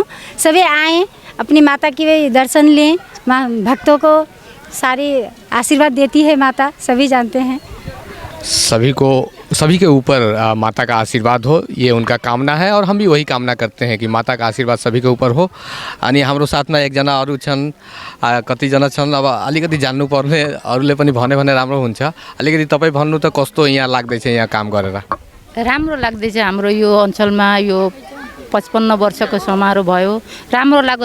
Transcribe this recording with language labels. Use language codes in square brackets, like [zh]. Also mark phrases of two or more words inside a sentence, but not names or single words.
[hi] सभी आएँ, अपनी माता की दर्शन लें। भक्तों को सारी आशीर्वाद देती है माता, सभी जानते हैं। सभी के ऊपर माता का आशीर्वाद हो, ये उनका कामना है और हम भी वही कामना करते हैं कि माता का आशीर्वाद सभी के ऊपर हो। [ne] अनि हाम्रो साथमा एकजना अरू छन्, कतिजना छन्, अब अलिकति जान्नु पर्ने, अरूले पनि भने राम्रो हुन्छ। अलिकति तपाईँ भन्नु त कस्तो यहाँ लाग्दैछ यहाँ काम गरेर? राम्रो लाग्दैछ। हाम्रो यो अञ्चलमा यो 55 वर्षको समारोह भयो, राम्रो लाग्यो।